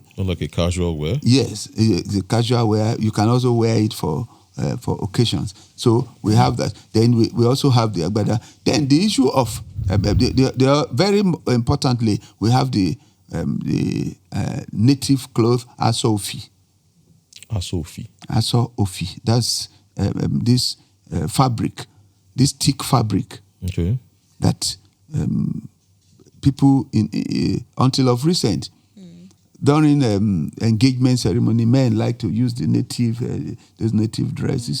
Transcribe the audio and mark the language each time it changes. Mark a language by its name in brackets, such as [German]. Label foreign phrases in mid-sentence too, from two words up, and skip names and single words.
[English] Not like a casual wear? Yes, it's a casual wear. You can also wear it for occasions. So we have that. Then we also have the agbada. Then the issue of, very importantly, we have the native cloth aso-ofi. Aso-ofi. Aso-ofi. That's this fabric, this thick fabric that people until of recent, during engagement ceremony, men like to use the native those native dresses.